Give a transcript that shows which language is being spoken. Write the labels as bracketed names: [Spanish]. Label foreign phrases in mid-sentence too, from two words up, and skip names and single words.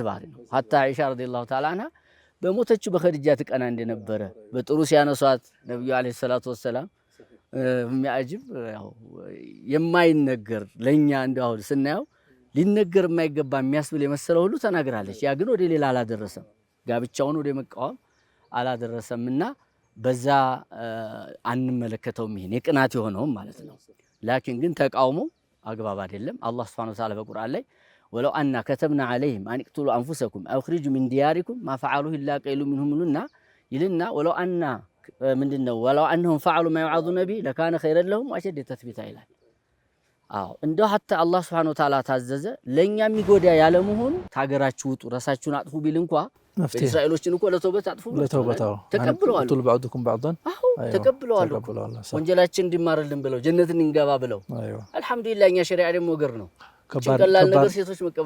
[Amharic] ባህሪ ነው። ሐታ አይሻ [Arabic] رضي الله تعالى عنها [Amharic] በሞተችው በኸዲጃ ትቀና እንደነበረ በጥሩ ሲያነሷት ነብዩ [Arabic] عليه الصلاة والسلام [Amharic] የሚያጅብ ያው የማይነገር ለኛ እንደው ስናየው ሊነገር የማይገባ የሚያስብል የመሰለው ሁሉ ተናግራለች። ያ ግን ወደ ሌላ አላደረሰም። ጋብቻውን ወደ መቃወም አላደረሰምና በዛ አንመለከተውም። ይሄን የቅናት የሆነውም ማለት ነው። ላኪን ግን ተቃውሞ አግባብ አይደለም። አላህ [Arabic] سبحانه وتعالى [Amharic] በቁርአን ላይ [Arabic] ولو أنا كتبنا عليهم ان اقتلوا انفسكم او اخرجوا من دياركم ما فعلوه الا قليل منهم [Amharic] ይልና [Arabic] ولو أنا [Amharic] ምንድነው ወለው [Arabic] انهم فعلوا ما يوعظون به لكان خيرا لهم واشد تثبيتا [Amharic] ይላል። እንደው ሐታ አላህ [Arabic] سبحانه وتعالى [Amharic] ታዘዘ ለኛ የሚጎዳ ያለ መሆኑ ታገራችሁ ውጡ ራሳችሁን አጥፉ ቢል እንኳን እስራኤሎችን እኮ ለተውበት አጥፉ ተቀብለዋል። [Arabic] تل بعضكم بعضا [Amharic] ተቀብለዋል። ወንጀላችን እንዲማርልን ብለው ጀነትን እንገባ ብለው አልሐምዱሊላህ። እኛ ሸሪዓ ደግሞ ወገር ነው። ቀላል ነገር ሴቶች መቀበል